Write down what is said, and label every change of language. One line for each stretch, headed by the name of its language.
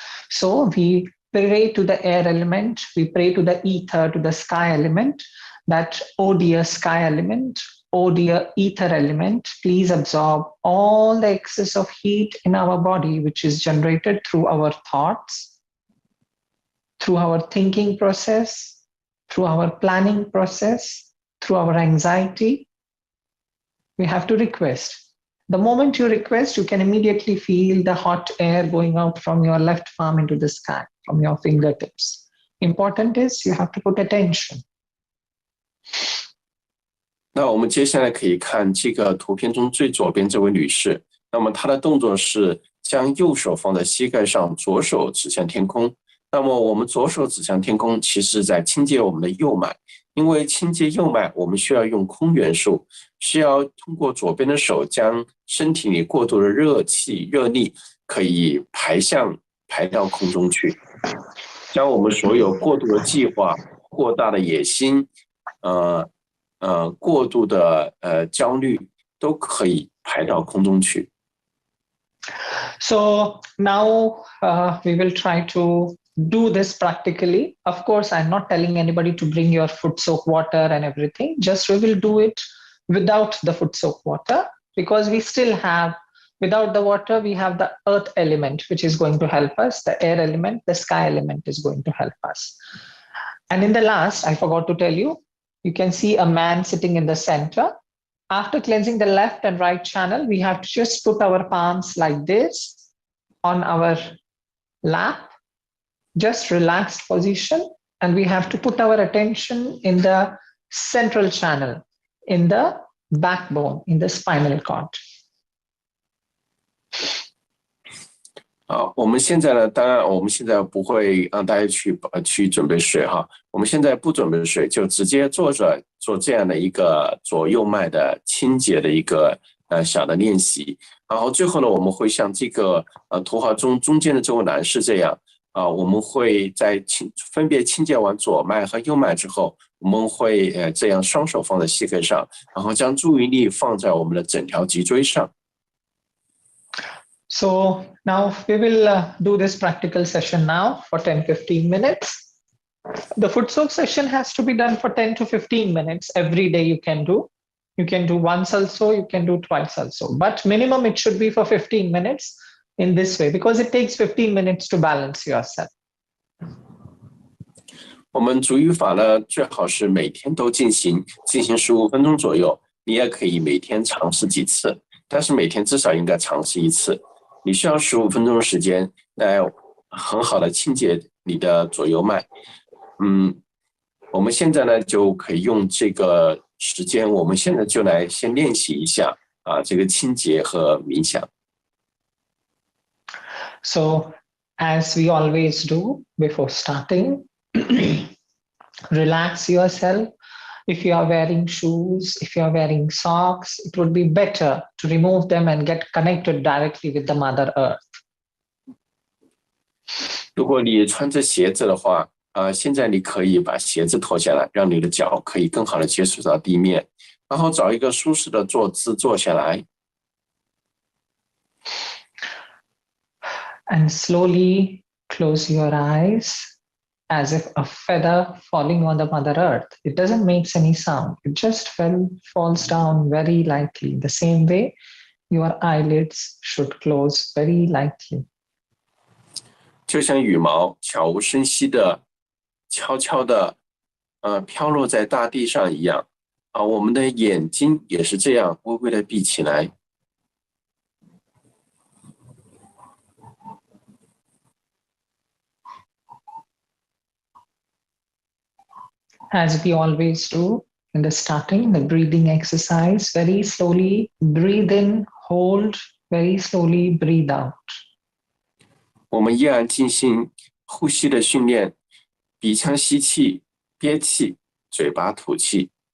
English: So we pray to the air element, we pray to the ether, to the sky element, that, oh dear sky element, oh dear ether element, please absorb all the excess of heat in our body, which is generated through our thoughts, through our thinking process, through our planning process, through our anxiety. We have to request. The moment you request, you can immediately feel the hot air going out from your left palm into the sky, from your fingertips. Important is you have to put attention.
Chinese: 那我们接下来可以看这个图片中最左边这位女士，那么她的动作是将右手放在膝盖上，左手指向天空。那么我们左手指向天空，其实在清洁我们的右脉，因为清洁右脉，我们需要用空元素，需要通过左边的手将身体里过多的热气、热力可以排到空中去，将我们所有过度的计划、过大的野心、过度的焦虑都可以排到空中去。
English: So now we will try to do this practically. Of course, I'm not telling anybody to bring your foot soak water and everything. Just we will do it without the foot soak water, because we still have, without the water, we have the earth element, which is going to help us, the air element, the sky element is going to help us. And in the last, I forgot to tell you, you can see a man sitting in the center. After cleansing the left and right channel, we have to just put our palms like this on our lap, just relaxed position, and we have to put our attention in the central channel, in the backbone, in the spinal cord.
Chinese: 我们现在呢，当然我们现在不会让大家去准备水哈，我们现在不准备水，就直接坐着做这样的一个左右脉的清洁的一个小的练习。然后最后呢，我们会像这个图画中间的这位男士这样我们会在分别清洁完左脉和右脉之后，我们会这样双手放在膝盖上，然后将注意力放在我们的整条脊椎上。
English: So now we will do this practical session now for 10-15 minutes. The foot soak session has to be done for 10 to 15 minutes every day. You can do once also, you can do twice also, but minimum it should be for 15 minutes in this way, because it takes 15 minutes to balance yourself.
Chinese: 我们足浴法呢，最好是每天都进行15分钟左右，你也可以每天尝试几次，但是每天至少应该尝试一次。你需要15分钟的时间来很好的清洁你的左右脉。我们现在呢就可以用这个时间，我们现在就来先练习一下这个清洁和冥想。
English: So as we always do before starting, relax yourself. If you are wearing shoes, if you are wearing socks, it would be better to remove them and get connected directly with the Mother Earth.
Chinese: 如果你穿着鞋子的话，现在你可以把鞋子脱下来，让你的脚可以更好的接触到地面，然后找一个舒适的坐姿坐下来。
English: And slowly close your eyes as if a feather falling on the Mother Earth. It doesn't make any sound. It just falls down very lightly. The same way, your eyelids should close very lightly.
Chinese: 就像羽毛悄无声息的、悄悄的飘落在大地上一样我们的眼睛也是这样微微的闭起来。
English: As we always do in the starting, the breathing exercise, very slowly breathe in, hold, very slowly breathe out.
Chinese: 我们依然进行呼吸的训练，鼻腔吸气，憋气，嘴巴吐气。